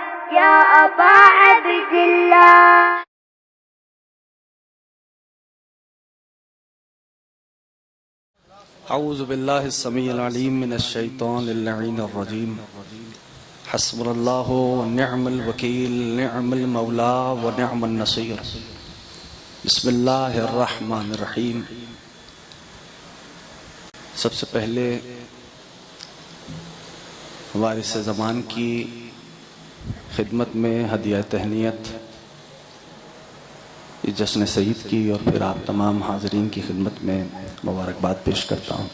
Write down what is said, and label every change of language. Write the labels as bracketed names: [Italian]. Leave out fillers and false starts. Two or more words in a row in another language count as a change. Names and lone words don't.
[Arabic] يا أبا عبد الله. أعوذ بالله السميع العليم من الشيطان اللعين الرجيم. حسبنا الله ونعم الوكيل، نعم المولى ونعم النصير. بسم الله الرحمن الرحيم. [Urdu] سب سے پہلے وارث زمان کی خدمت میں ہدیہ تہنیت اس جشن سعید کی اور پھر آپ تمام حاضرین کی خدمت میں مبارکباد پیش کرتا ہوں.